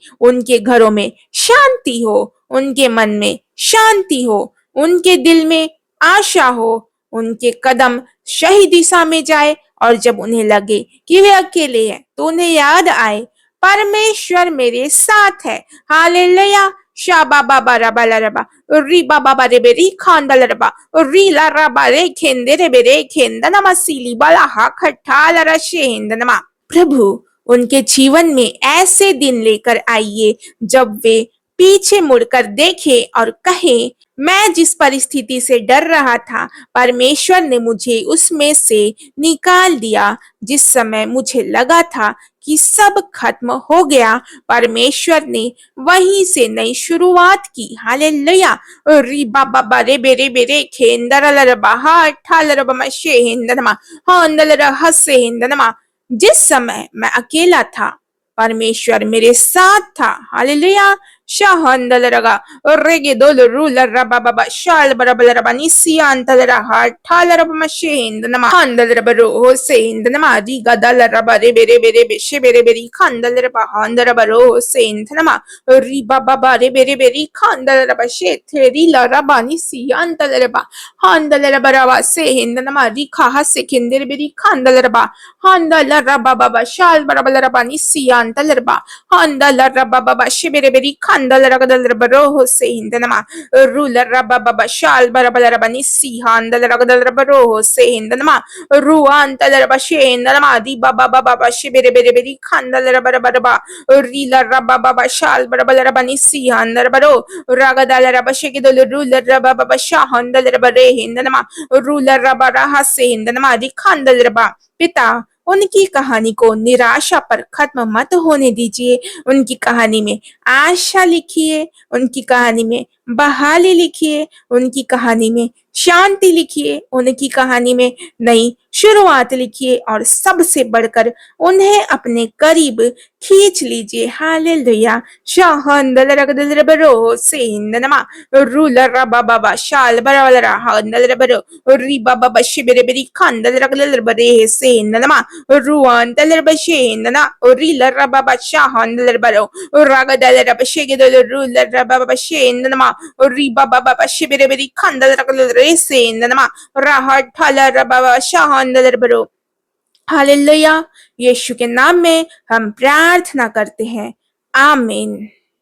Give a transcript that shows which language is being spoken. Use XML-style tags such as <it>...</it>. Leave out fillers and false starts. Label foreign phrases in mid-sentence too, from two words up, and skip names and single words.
<hi>उनके घरों में शांति हो, उनके मन में शांति हो, उनके दिल में आशा हो, उनके कदम सही दिशा में जाए और जब उन्हें लगे कि वे अकेले हैं तो उन्हें याद आए, परमेश्वर मेरे साथ है। हालेलुया। शाबा बाबा रबा लरबा री बाबा रे बेरी खांदल रबा री ला रबा रे खेंदे रे बेरे खेंदनमा सीली बाला हा खट्टा लरा शेंदनमा। प्रभु, उनके जीवन में ऐसे दिन लेकर आइए जब वे पीछे मुड़कर देखे और कहे, मैं जिस परिस्थिति से डर रहा था परमेश्वर ने मुझे उसमें से निकाल दिया। जिस समय मुझे लगा था कि सब खत्म हो गया, परमेश्वर ने वहीं से नई शुरुआत की। हालेलुया। री बाबा बारे बेरे बेरे खेंदर लरबा हा ठालरबा मशे हिंदनमा हा अंदलर हसे हिंदनमा। जिस समय मैं अकेला था, परमेश्वर मेरे साथ था। हालेलुया। शाहंदल रगा रेगे दोल रूलर रबा बाबा शाल बरबल रबा निसिया अंतल रहा ठाल रबा मशेंद नमा हंदल रबा रो सेंद नमा दी गदल रबा रे बेरे बेरे बेशे बेरे बेरी खंदल रबा हंदल रबा रो सेंद नमा री बाबा बारे बेरे बेरी खंदल रबा शेथेरी ला रबा निसिया अंतल रबा हंदल रबा रबा सेंद नमा री खाहा से किंदर बेरी खंदल रबा हंदल रबा बाबा शाल बरबल रबा निसिया अंतल रबा हंदल रबा बाबा शिबिरे बेरी खंदल रगदल रबा रोह से हिंदनमा रूलर रबा बाबा शाल बरबल रबा निसी हंदल रगदल रबा रोह से हिंदनमा रुआंतल रबा शेंदनमा दी बाबा बाबा शिबिरे बेरे बेरी खंदल रबा रबा रबा रीलर रबा बाबा शाल बरबल रबा निसी हंदल रबा रो रगदल रबा शेगिदल रूलर रबा बाबा शाहंदल रबा रे हिंदनमा रूलर रबा रहा से हिंदनमा दी खंदल रबा पिता उनकी कहानी को निराशा पर खत्म मत होने दीजिए। उनकी कहानी में आशा लिखिए, उनकी कहानी में बहाली लिखिए, उनकी कहानी में शांति लिखिए, उनकी कहानी में नई शुरुआत लिखिए और सबसे बढ़कर उन्हें अपने करीब खींच लीजिए। हालेलुया। शाहंदल रगदल रबरो सेंदनमा रूलर रबा बाबा शाल बरवलरा हंदल रबरो री बाबा बशी बेरे बेरी खंदल रगदल रबरे सेंदनमा ruan daler bashen na orila rababa shahan daler baro uraga daler bashege daler ruler rababa bashen na riba baba bashibere beri kandal rakal resen na rahat thala rababa shahan daler baro। हालेलुया। यीशु के नाम में हम प्रार्थना करते हैं, आमीन।</hi>